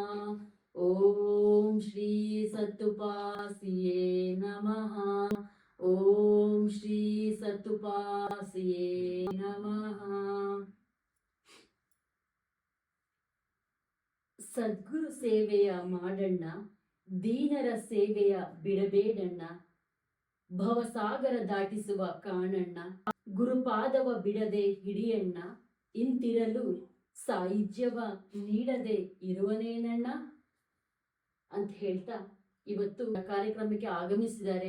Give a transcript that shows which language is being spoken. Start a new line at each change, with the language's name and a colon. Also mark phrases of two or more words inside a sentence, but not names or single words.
Sanskrit: ओम श्री सत्तुपासिये नमः। ओम श्री सत्तुपासिये नमः।
Kannada: ಸದ್ಗುರು ಸೇವೆಯ ಮಾಡಣ್ಣ, ದೀನರ ಸೇವೆಯ ಬಿಡಬೇಡಣ್ಣ, ಭವಸಾಗರ ದಾಟಿಸುವ ಕಾಣಣ್ಣ, ಗುರುಪಾದವ ಬಿಡದೆ ಹಿಡಿಯಣ್ಣ, ಇಂತಿರಲು ಸಾಹಿತ್ಯವ ನೀಡದೆ ಇರುವನೇನಣ್ಣ ಅಂತ ಹೇಳ್ತಾ ಇವತ್ತು ಕಾರ್ಯಕ್ರಮಕ್ಕೆ ಆಗಮಿಸಿದ್ದಾರೆ.